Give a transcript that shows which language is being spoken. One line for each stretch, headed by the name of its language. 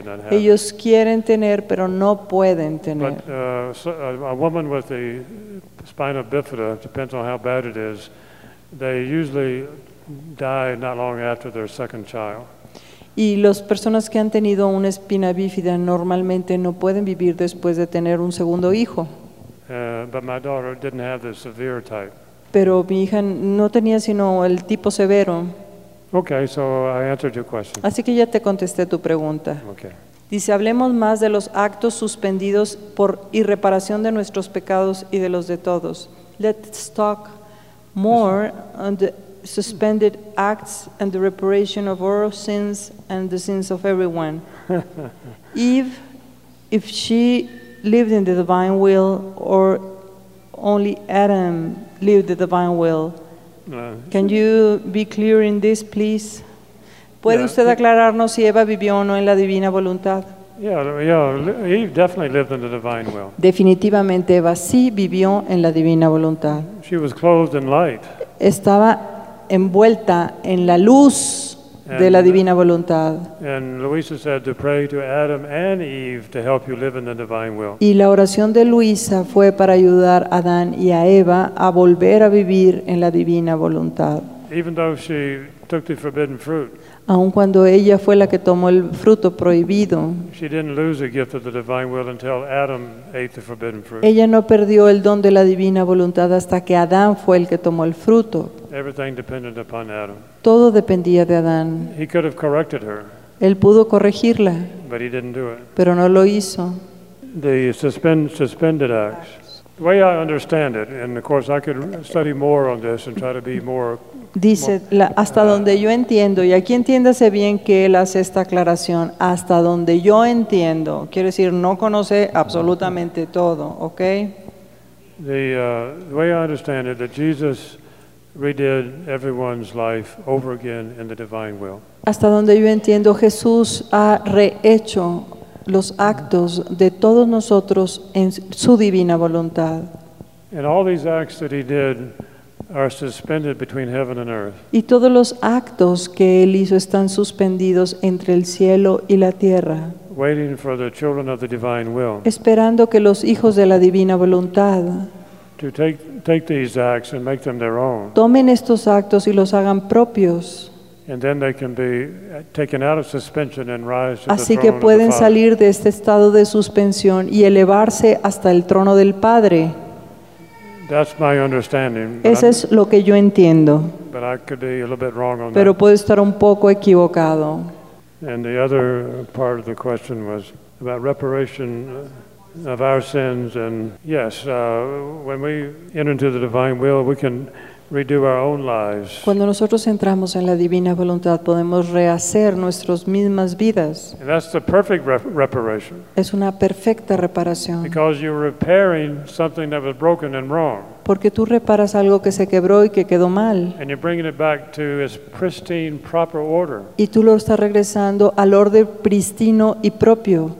Spanish: Ellos quieren tener, pero no pueden tener.
English: But, a woman with the spina bifida, depends on how bad it is, they usually die not long after their second child.
Spanish: Y las personas que han tenido una espina bífida normalmente no pueden vivir después de tener un segundo hijo.
English: But my daughter didn't have the severe type.
Spanish: Pero mi hija no tenía sino el tipo severo.
English: Okay, so I answered your question.
Spanish: Así que ya te contesté tu pregunta.
English: Okay.
Spanish: Dice, hablemos más de los actos suspendidos por irreparación de nuestros pecados y de los de todos.
English: Let's talk more on the suspended acts and the reparation of our sins and the sins of everyone. If she lived in the divine will, or only Adam lived the divine will. Can you be clear in this, please?
Spanish: ¿Puede usted aclararnos si Eva vivió o no en la divina voluntad?
English: Yeah, Eve definitely lived in the divine will.
Spanish: Definitivamente Eva sí vivió en la divina voluntad.
English: She was clothed in light.
Spanish: Estaba envuelta en la luz de la divina voluntad.
English: And Luisa said to pray to Adam and Eve to help you live in the divine will.
Spanish: Y la oración de Luisa fue para ayudar a Adán y a Eva a volver a vivir en la divina voluntad.
English: Even though she took the forbidden fruit.
Spanish: Aun cuando ella fue la que tomó el fruto prohibido.
English: She didn't lose the gift of the divine will until Adam ate the forbidden fruit.
Spanish: Ella no perdió el don de la divina voluntad hasta que Adán fue el que tomó el fruto.
English: Everything depended upon Adam.
Spanish: Todo dependía de Adán.
English: He could have corrected her.
Spanish: Él pudo corregirla.
English: But he didn't do it.
Spanish: Pero no lo hizo.
English: The suspended acts. The way I understand it, and of course I could study more on this and try to be more.
Spanish: Dice, hasta donde yo entiendo, y aquí entiéndase bien que él hace esta aclaración, hasta donde yo entiendo, quiere decir, no conoce absolutamente todo, ¿ok?
English: The way I understand it, that Jesus redid everyone's life over again in the divine will.
Spanish: Hasta donde yo entiendo, Jesús ha rehecho los actos de todos nosotros en su divina voluntad.
English: And all these acts that he did are suspended between heaven and earth.
Spanish: Y todos los actos que él hizo están suspendidos entre el cielo y la tierra.
English: Waiting for the children of the divine will.
Spanish: Esperando que los hijos de la divina voluntad.
English: To take these acts and make them their own.
Spanish: Tomen estos actos y los hagan propios.
English: And then they can be taken out of suspension and rise to the throne.
Spanish: Así que pueden salir de este estado de suspensión y elevarse hasta el trono del Padre.
English: That's my understanding.
Spanish: Ese es lo que yo entiendo.
English: But I could be a little bit wrong on that.
Spanish: Pero puedo estar un poco equivocado.
English: And the other part of the question was about reparation of our sins. And yes, when we enter into the divine will, we can redo our own lives.
Spanish: Cuando nosotros entramos en la divina voluntad, podemos rehacer nuestras mismas vidas.
English: And that's the perfect reparation.
Spanish: Es una perfecta reparación.
English: Because you're repairing something that was broken and wrong.
Spanish: Porque tú reparas algo que se quebró y que quedó mal.
English: And you're bringing it back to its pristine, proper order.
Spanish: Y tú lo estás regresando al orden pristino y propio.